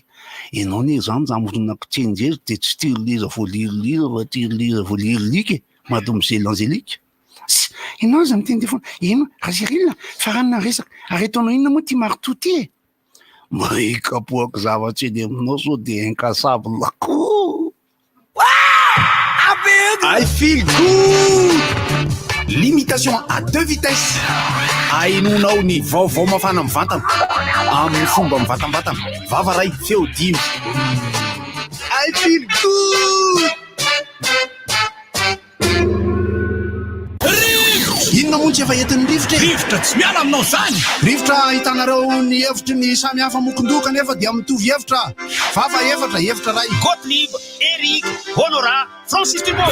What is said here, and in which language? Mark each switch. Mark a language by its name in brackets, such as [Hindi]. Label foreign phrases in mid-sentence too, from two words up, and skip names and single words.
[Malagasy] Ianao ne zany zamoronako tsenjery de tsy tirilira voalililira fa tirilira voalililika mademoiselle Angélique. Ianao za miteny foana. Ino raha Cyril fa ranona resaka ary ataonao inona moa ty marito ty? Mahikapoaka zavatra eny aminao so de incassable ko. [English] I feel good. [French] Limitation à deux vitesses. [Malagasy] Ainonao ny vaovao mafana mivantana amin'ny fomba mivatambatana. Vava ray feo dimy. [English] I feel good. [Malagasy] Inona moa tsy efa entin'ny rivotra? Rivotra tsy miala aminao zany. Rivotra hitanareo ny hevitry ny samy hafa mokondoka nefa dia mitovy hevitra. Vava hevitra ray. Gottlieb, Eric, Honora, Francis Thibault.